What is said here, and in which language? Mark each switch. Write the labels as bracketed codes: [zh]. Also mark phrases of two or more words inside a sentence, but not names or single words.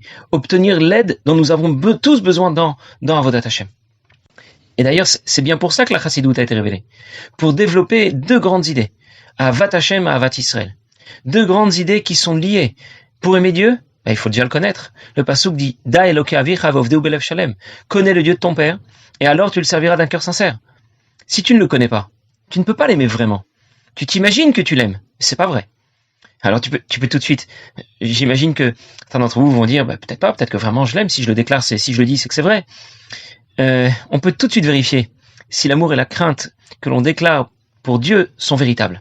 [fr] Obtenir l'aide dont nous avons tous besoin dans [he] עבודת השם. [fr] Et d'ailleurs, c'est bien pour ça que la chassidoute a été révélée. Pour développer deux grandes idées. [he] אהבת השם [fr] et [he] אהבת ישראל. [fr] Deux grandes idées qui sont liées. Pour aimer Dieu, il faut déjà le connaître. Le passouk dit [he] דע אלוקי אביך ועבדהו בלב שלם. [fr] Connais le Dieu de ton père, et alors tu le serviras d'un cœur sincère. Si tu ne le connais pas, tu ne peux pas l'aimer vraiment. Tu t'imagines que tu l'aimes, mais c'est pas vrai. Alors tu peux tout de suite. J'imagine que certains d'entre vous vont dire peut-être pas, peut-être que vraiment je l'aime. Si je le déclare, si je le dis, c'est que c'est vrai. On peut tout de suite vérifier si l'amour et la crainte que l'on déclare pour Dieu sont véritables.